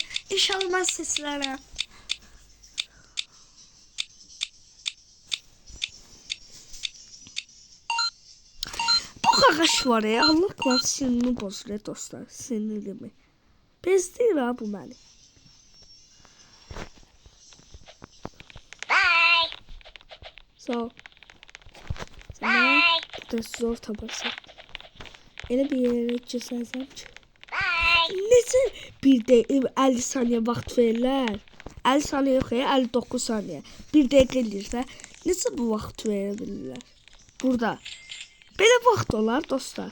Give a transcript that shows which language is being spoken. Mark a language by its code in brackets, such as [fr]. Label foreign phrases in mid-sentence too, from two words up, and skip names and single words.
[tr] İnşallah ben seçilərəm. Ağaç var ya, Allah var, sinirimi bozuluyor dostlar, sinirimi. [az] Bezdir ha bu məni. Bye. Sağ ol. Bye. Burada zor taparsan. Elə bir yerə keçərsəm ki. Necə bir də 50 saniyə vaxt verirlər? 50 saniyə yox ya, 59 saniyə. Bir dəqiqə eləyirsə, necə bu vaxt verə bilirlər? Burada. Belə vaxt olar dostlar.